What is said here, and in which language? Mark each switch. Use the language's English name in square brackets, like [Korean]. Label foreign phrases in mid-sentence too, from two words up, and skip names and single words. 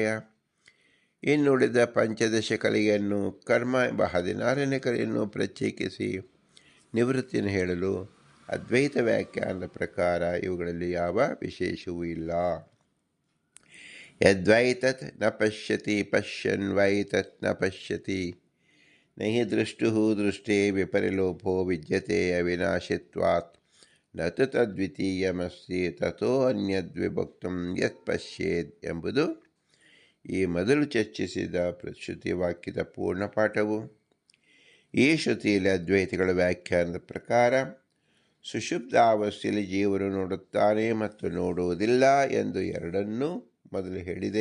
[Kannada] ಇನ್ನುಳಿದ ಪಂಚದಶ ಕಲೆಯನ್ನು ಕರ್ಮ ಎಂಬ 16ನೇ ಕಲೆಯನ್ನು ಪ್ರತ್ಯೇಕಿಸಿ ನಿವೃತ್ತಿಯನ್ನು ಹೇಳಲು ಅದ್ವೈತ ವ್ಯಾಖ್ಯಾನದ ಪ್ರಕಾರ ಇವುಗಳಲ್ಲಿ ಯಾವ ವಿಶೇಷವೂ ಇಲ್ಲ. [Sanskrit] ಯದ್ವೈತತ್ ನ ಪಶ್ಯತಿ ಪಶ್ಯನ್ ವೈತತ್ ನ ಪಶ್ಯತಿ ನಹಿ ದೃಷ್ಟು ದೃಷ್ಟೇ ವಿಪರಿಲೋಪೋ ವಿದ್ಯತೆ ಅವಿನಾಶಿತ್ವಾತ್ ನತು ತದ್ವಿತೀಯಮಸ್ತಿ ತಥೋ ಅನ್ಯದ್ವಿಭಕ್ತಂ ಯತ್ ಪಶ್ಯೇದ್ [Kannada] ಎಂಬುದು ಈ ಮೊದಲು ಚರ್ಚಿಸಿದ ಶ್ರುತಿ ವಾಕ್ಯದ ಪೂರ್ಣ ಪಾಠವು. ಈ ಶ್ರುತಿಯಲ್ಲಿ ಅದ್ವೈತಿಗಳ ವ್ಯಾಖ್ಯಾನದ ಪ್ರಕಾರ ಸುಷುಪ್ತಾವಸ್ಥೆಯಲ್ಲಿ ಜೀವನು ನೋಡುತ್ತಾನೆ ಮತ್ತು ನೋಡುವುದಿಲ್ಲ ಎಂದು ಎರಡನ್ನೂ ಮೊದಲು ಹೇಳಿದೆ.